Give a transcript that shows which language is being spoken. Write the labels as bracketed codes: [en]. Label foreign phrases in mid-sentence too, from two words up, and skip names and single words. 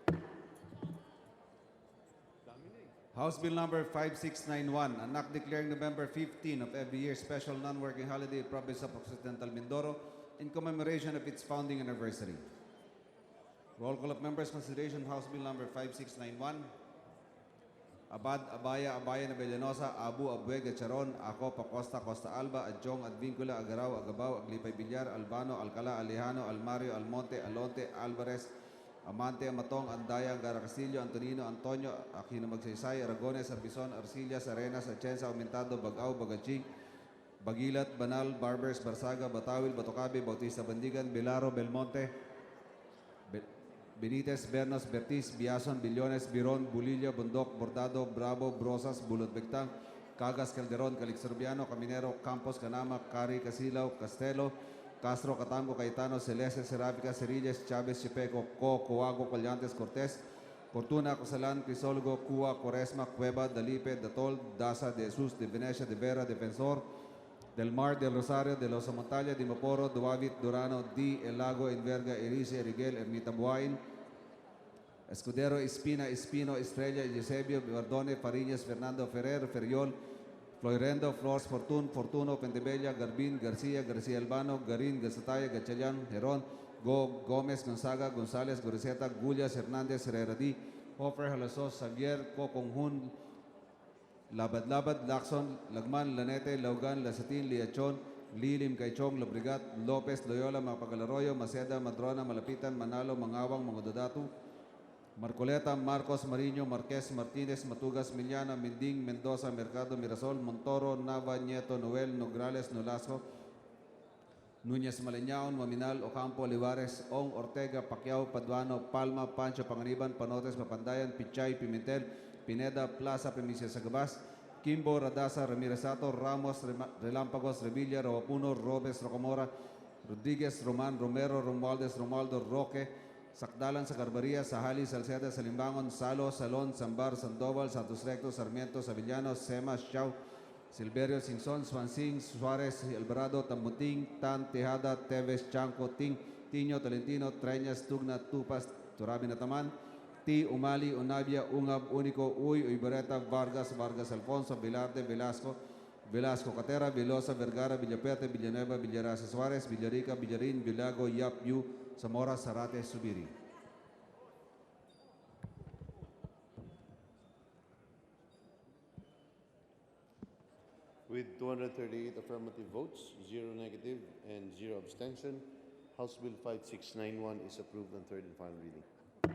[en] House Bill number 5691, an act declaring November 15 of every year special non-working holiday in province of Occidental Mindoro in commemoration of its founding anniversary. Roll call of members. Consideration House Bill number 5691. Abad, Abaya, Abayan, Abellanosa, Abu, Abueg, Charon, Ako, Pacosta, Costa Alba, Adjong, Advincula, Agaraw, Agabao, Aglipay Villar, Albano, Alcala, Alejano, Almario, Almonte, Alonte, Alvarez, Amante, Amatong, Andaya, Gara Castillo, Antonino, Antonio, Aquino Magsaysay, Aragones, Arbizon, Arcillas, Arenas, Atienza, Aumentado, Bagao, Bagaching, Bagilat, Banal, Barbers, Barsaga, Batawil, Batocabe, Bautista Bandigan, Belaro, Belmonte, Benitez, Bernos, Bertis, Biason, Billones, Biron, Bulilla, Bundok, Bordado, Bravo, Brosas, Bulot Bectang, Cagas, Calderon, Calixorbiano, Caminero, Campos, Canama, Cari, Casilaw, Castelo, Castro, Catango, Cayetano, Celeste, Serapica, Cerillas, Chavez, Chipeco, Coago, Collantes, Cortés, Fortuna, Cosalan, Crisologo, Cua, Quaresma, Cueva, Dalipe, Datol, Daza, De Jesus, De Venecia, De Vera, Defensor, Del Mar, Del Rosario, De Los Montaña, Di Maporo, Duavit, Durano, Di, El Lago, Enverga, Erice, Eriguel, Ermita Buain, Escudero, Espina, Espino, Estrella, Eusebio, Bardone, Fariñas, Fernando, Ferrer, Ferriol, Floirendo, Flores, Fortuno, Pendebella, Garbin, García, García Albano, Garín, Gazataya, Gachalian, Herón, Gómez, Gonzaga, González, Goriseta, Gullas, Hernández, Herreradi, Hofer, Halasos, Xavier, Conjun, Labad, Lacson, Lagman, Lanete, Laugan, Lasatin, Liachon, Lilim, Caichong, Lobrigat, Lopez, Loyola, Mapagalarroyo, Maceda, Madrona, Malapitan, Manalo, Mangawang, Mangododatu, Marcoleta, Marcos, Mariño, Marquez, Martínez, Matugas, Miliana, Minding, Mendoza, Mercado, Mirasol, Montoro, Nava, Nieto, Noel, Nograles, Nolasco, Núñez, Maleñaon, Maminal, Ocampo, Olivares, Ong, Ortega, Pacquiao, Paduano, Palma, Pancho, Panganiban, Panotes, Papandayan, Pichay, Pimentel, Pineda, Plaza, Primicia, Sagabas, Kimbo, Radasa, Ramiresato, Ramos, Relámpagos, Revilla, Rawapuno, Robes, Rocamora, Rodriguez, Roman, Romero, Romualdez, Romualdo, Roque, Sakdalan, sa Carbaria, Sahali, Salceda, Salimbangon, Salo, Salon, Sambar, Sandoval, Santos Recto, Sarmiento, Savillano, Sema, Xiao, Silverio, Singson, Swansing, Suarez, Alvarado, Tambuting, Tan, Tejada, Teves, Chanco, Ting, Tiño, Tolentino, Treñas, Tugna, Tupas, Turabi Nataman, T. Umali, Unavia, Ungab, Unico, Uy, Ibareta, Vargas, Vargas Alfonso, Velarde, Velasco, Velasco Catera, Velosa, Vergara, Villapete, Villanueva, Villarasa Suarez, Villarica, Villarin, Villago, Yap, Yu, Zamora, Zarate, Subiri. With 238 affirmative votes, 0 negative, and 0 abstention, House Bill 5691 is approved on third and final reading.